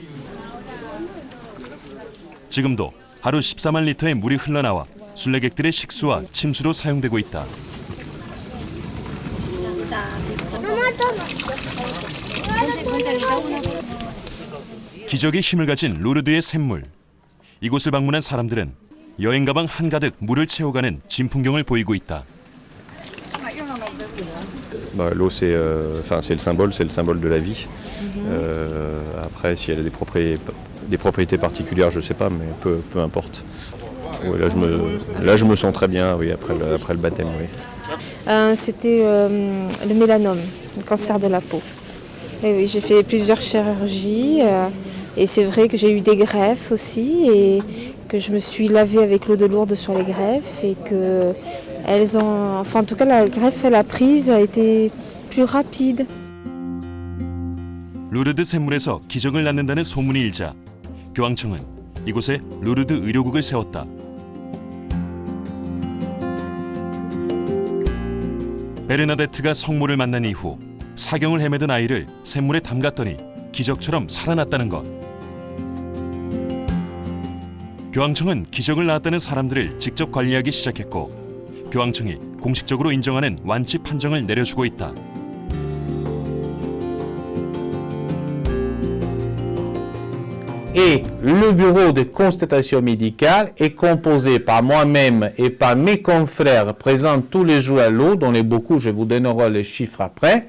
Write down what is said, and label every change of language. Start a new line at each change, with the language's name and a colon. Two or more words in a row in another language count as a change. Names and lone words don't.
Korean: 지금도 하루 14만 리터의 물이 흘러나와 순례객들의 식수와 침수로 사용되고 있다. 기적의 힘을 가진 루르드의 샘물. 이곳을 방문한 사람들은 여행 가방 한가득 물을 채워가는 진풍경을 보이고 있다.
French: L'eau, c'est le symbole de la vie. Après, si elle a des propriétés particulières, je ne sais pas, mais peu importe. Oui, là, je me sens très bien, oui, après le baptême, oui. C'était le mélanome, le cancer de la peau. Et oui, j'ai fait plusieurs chirurgies et c'est vrai que j'ai eu des greffes aussi et que je me suis lavée avec l'eau de Lourdes sur les greffes et que elles ont, enfin en tout cas la greffe la prise a été plus rapide.
Korean: 루르드 샘물에서 기적을 낳는다는 소문이 일자 교황청은 이곳에 루르드 의료국을 세웠다. 베르나데트가 성모를 만난 이후 사경을 헤매던 아이를 샘물에 담갔더니 기적처럼 살아났다는 것. 교황청은 기적을 낳았다는 사람들을 직접 관리하기 시작했고 교황청이 공식적으로 인정하는 완치 판정을 내려주고 있다.
French: Et le bureau de constatation médicale est composé par moi-même et par mes confrères présents tous les jours à l'eau, dont les beaucoup, je vous donnerai les chiffres après.